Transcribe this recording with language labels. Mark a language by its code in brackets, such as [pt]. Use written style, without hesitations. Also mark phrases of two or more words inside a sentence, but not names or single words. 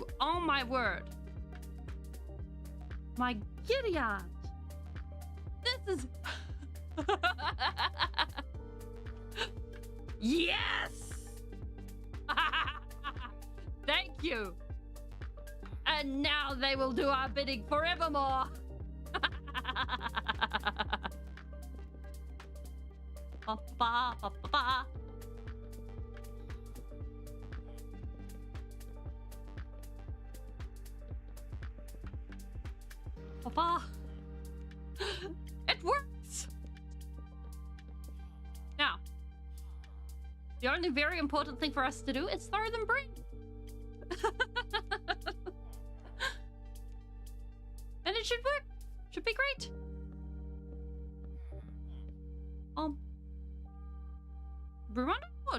[en] Oh my word. My giddy aunt. This is... Yes! Thank you. And now they will do our bidding forevermore. Ba, ba, ba, ba, ba. Papa, it works. Now, the only very important thing for us to do is throw them bread. And it should work. Should be great. Brew on wood?